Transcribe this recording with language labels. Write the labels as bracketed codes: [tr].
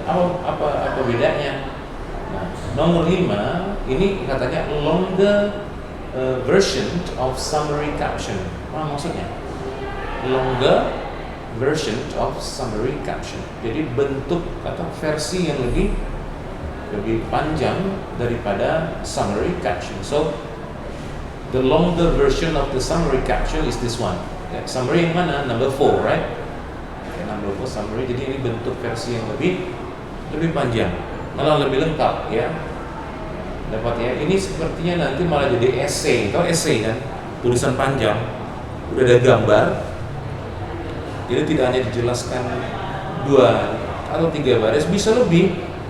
[id] Apa bedanya? Nah, nomor 5 ini katanya [en] longer version of summary caption. [id] Apa maksudnya? [en] Longer version of summary caption. [id] Jadi bentuk atau versi yang lebih panjang daripada summary caption. [en] So the longer version of the summary caption is this one. Ya, summary [id] yang mana? [en] Number 4, right? Okay, number 4 summary. [id] Jadi ini bentuk versi yang lebih panjang, malah lebih lengkap ya. Dapat ya. Ini sepertinya nanti malah jadi essay. Tahu essay kan? Tulisan panjang, udah ada gambar. Jadi tidak hanya dijelaskan 2 atau 3 baris, bisa lebih.